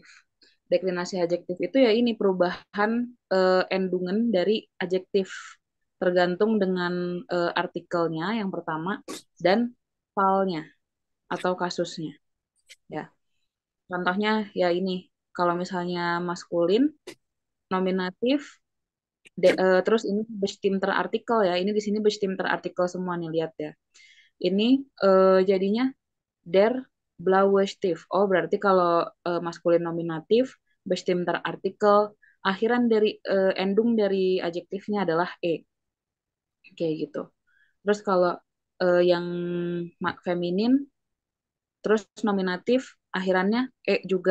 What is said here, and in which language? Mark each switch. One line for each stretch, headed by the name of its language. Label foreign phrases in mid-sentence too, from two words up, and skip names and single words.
Indonesian: Deklinasi adjektif itu ya ini perubahan endungan dari adjektif tergantung dengan artikelnya yang pertama dan falnya atau kasusnya. Ya, contohnya ya ini kalau misalnya maskulin nominatif terus ini
German: bestimmter artikel
Indonesian: ya. Ini di sini
German: bestimmter artikel
Indonesian: semua nih lihat ya. Ini jadinya
German: der blaue Stift.
Indonesian: Oh, berarti kalau maskulin nominatif,
German: bestimmter artikel,
Indonesian: akhiran dari endung dari adjektifnya adalah e, kayak gitu. Terus kalau yang feminin, terus nominatif, akhirannya e juga.